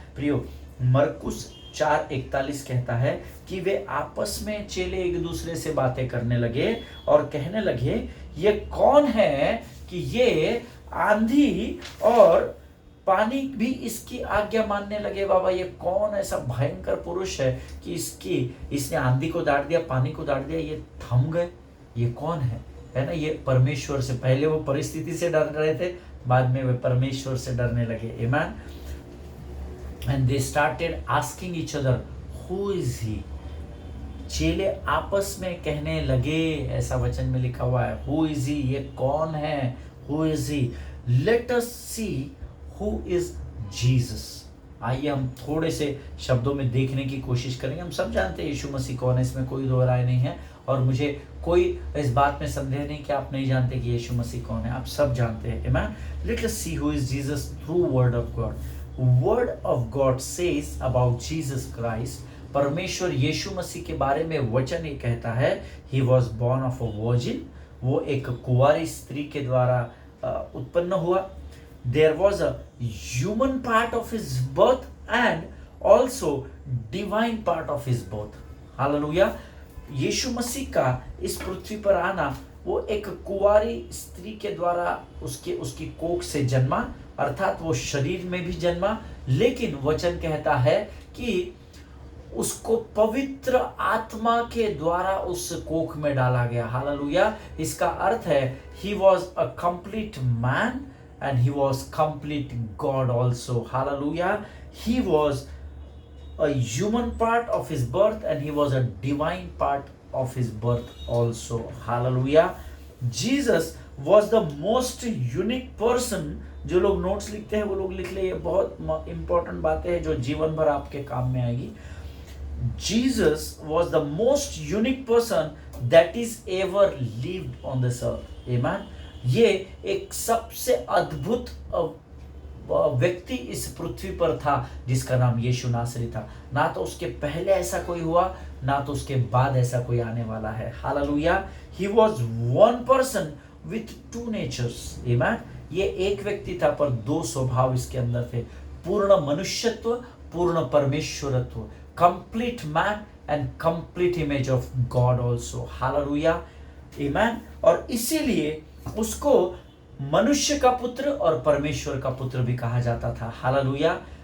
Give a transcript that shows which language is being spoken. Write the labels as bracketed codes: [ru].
[hi] प्रियो, मरकुस 4:41 कहता है कि वे आपस में चेले एक दूसरे से बातें करने लगे और कहने लगे, ये कौन है कि ये आंधी और पानी भी इसकी आज्ञा मानने लगे। बाबा, ये कौन ऐसा भयंकर पुरुष है कि इसने आंधी को डांट दिया, पानी को डांट दिया, ये थम गए। ये कौन है ना। ये परमेश्वर से, पहले वो परिस्थिति से डर रहे थे, बाद में वे परमेश्वर से डरने लगे। आमीन। [en] And they started asking each other, who is he? [hi] चेले आपस में कहने लगे, ऐसा वचन में लिखा हुआ है, [en] who is he? [hi] ये कौन है? [en] Who is he? Let us see who is Jesus. [hi] आइए हम थोड़े से शब्दों में देखने की कोशिश करेंगे। हम सब जानते हैं यीशु मसीह कौन है, इसमें कोई दो राय नहीं है, और मुझे कोई इस बात में संदेह नहीं कि आप नहीं जानते कि यीशु मसीह कौन है। आप सब जानते हैं। आमीन। [en] Let us see who is Jesus through word of God. Word of God says about Jesus Christ. [hi] परमेश्वर यीशु मसीह के बारे में वचन ये कहता है, [en] He was born of a virgin. [hi] वो एक कुंवारी स्त्री के द्वारा उत्पन्न हुआ। [en] There was a human part of his birth and also divine part of his birth. [hi] Hallelujah. यीशु मसीह का इस पृथ्वी पर आना, वो एक कुंवारी स्त्री के द्वारा उसकी कोख से जन्मा, अर्थात वो शरीर में भी जन्मा, लेकिन वचन कहता है कि उसको पवित्र आत्मा के द्वारा उस कोख में डाला गया। हालेलुया। इसका अर्थ है [en] he was a complete man and he was complete God also. Hallelujah. He was a human part of his birth and he was a divine part of his birth also. Hallelujah. Jesus was the most unique person. [hi] जो लोग notes लिखते हैं वो लोग लिख ले, ये बहुत इंपॉर्टेंट बातें हैं जो जीवन भर आपके काम में आएगी। [en] Jesus was the most unique person that is ever lived on this earth. Amen. [hi] ये एक सबसे अद्भुत व्यक्ति इस पृथ्वी पर था जिसका नाम यीशु नासरी था। ना तो उसके पहले ऐसा कोई हुआ, ना तो उसके बाद ऐसा कोई आने वाला है। Hallelujah. [en] He was one person with two natures. Amen. [hi] ये एक व्यक्ति था पर दो स्वभाव इसके अंदर थे, पूर्ण मनुष्यत्व, पूर्ण परमेश्वरत्व। [en] Complete man and complete image of God also. Hallelujah. [hi] आमीन। और इसीलिए उसको मनुष्य का पुत्र और परमेश्वर का पुत्र भी कहा जाता था। हालेलुया।